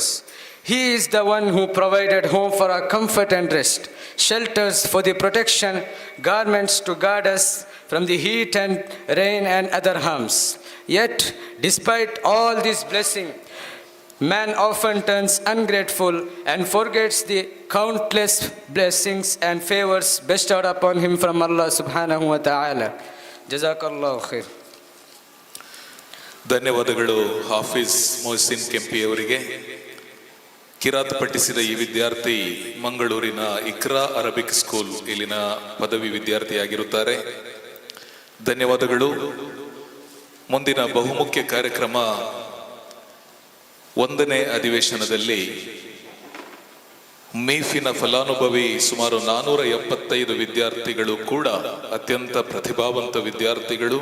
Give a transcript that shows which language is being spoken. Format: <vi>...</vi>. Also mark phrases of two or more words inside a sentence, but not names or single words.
<en>He is the one who provided home for our comfort and rest, shelters for the protection, garments to guard us from the heat and rain and other harms. Yet, despite all this blessing, man often turns ungrateful and forgets the countless blessings and favors bestowed upon him from Allah</en> <ar>سبحانه وتعالى. جزاك الله خير.</ar> <kn>ಧನ್ಯವಾದಗಳು ಹಾಫಿಜ್ ಮೊಹಸಿನ್ ಕೆಂಪಿ ಅವರಿಗೆ. ಕಿರಾತ್ ಪಠಿಸಿದ ಈ ವಿದ್ಯಾರ್ಥಿ ಮಂಗಳೂರಿನ ಇಕ್ರಾ ಅರಬಿಕ್ ಸ್ಕೂಲ್ ಇಲ್ಲಿನ ಪದವಿ ವಿದ್ಯಾರ್ಥಿಯಾಗಿರುತ್ತಾರೆ. ಧನ್ಯವಾದಗಳು. ಮುಂದಿನ ಬಹುಮುಖ್ಯ ಕಾರ್ಯಕ್ರಮ 1ನೇ ಅಧಿವೇಶನದಲ್ಲಿ ಮೀಫಿನ ಫಲಾನುಭವಿ ಸುಮಾರು 475 ವಿದ್ಯಾರ್ಥಿಗಳು ಕೂಡ ಅತ್ಯಂತ ಪ್ರತಿಭಾವಂತ ವಿದ್ಯಾರ್ಥಿಗಳು.</kn>